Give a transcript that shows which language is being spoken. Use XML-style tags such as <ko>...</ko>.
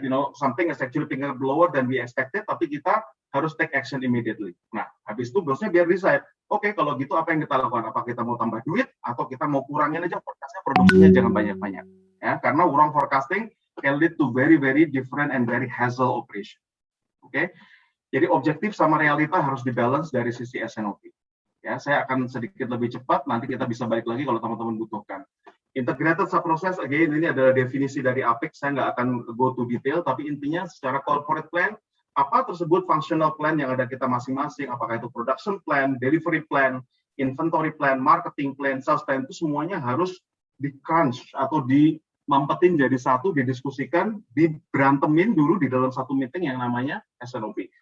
<en>You know, something is actually picking up lower than we expected,</en> <id>tapi kita harus</id> <en>take action immediately.</en> <id>Nah, habis itu bosnya biar decide, oke, kalau gitu apa yang kita lakukan? Apa kita mau tambah duit atau kita mau kurangin aja forecast-nya, produksinya jangan banyak-banyak. Ya, karena</id> <en>wrong forecasting can lead to very different and very hassle operation.</en> <id>Oke. Jadi objektif sama realita harus dibalance dari sisi S&OP. Ya, saya akan sedikit lebih cepat, nanti kita bisa balik lagi kalau teman-teman butuhkan. Integrated sub-process, again, ini adalah definisi dari APEX, saya nggak akan</id> <en>go to detail,</en> <id>tapi intinya secara corporate plan, apa tersebut functional plan yang ada kita masing-masing, apakah itu production plan, delivery plan, inventory plan, marketing plan, sales plan, itu semuanya harus di-crunch atau dimampetin jadi satu, didiskusikan, diberantemin dulu di dalam satu meeting yang namanya S&OP.</id>